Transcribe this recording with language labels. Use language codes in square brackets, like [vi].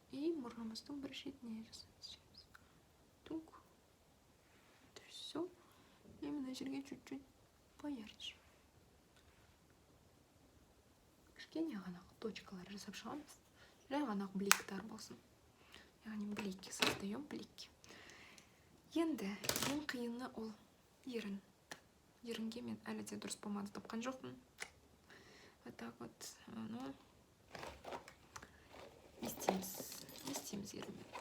[kk] И мұрнымыздың бір шетіне жасаймыз. Тук. [ru] Это все. И [kk] мына жерге [ru] чуть-чуть поярче. [kk] Кішкене ғана точкалар жасап шығамыз. Жай ғана бликтар болсын. [ru] Яғни блики создаем, блики. [kk] Енді ең қиыны ол ерін. Ерінге мен әлі де дұрыс помада тапқан жоқпын. [ru] Вот так вот, [kk] не істейміз ерінмен.